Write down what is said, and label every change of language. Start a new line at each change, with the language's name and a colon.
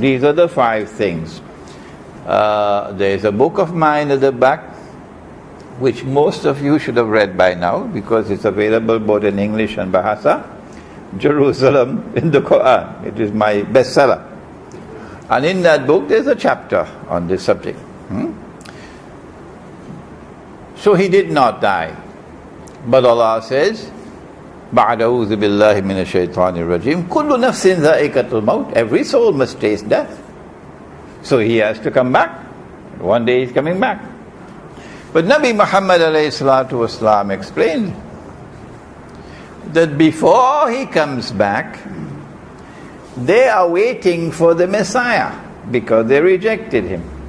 English: These are the five things. There's a book of mine at the back, which most of you should have read by now, because it's available both in English and Bahasa. Jerusalem in the Qur'an. It is my bestseller. And in that book there's a chapter on this subject. So he did not die. But Allah says,
Arabic: بَعْدَ أَعُوذُ بِاللَّهِ مِنَ الشَّيْطَانِ الرَّجِيمِ كُلُّ نَفْسٍ ذَائِقَةُ الْمَوْتِ.
English: Every soul must taste death. So he has to come back. One day he's coming back. But Nabi Muhammad ﷺ explained that before he comes back, they are waiting for the Messiah because they rejected him.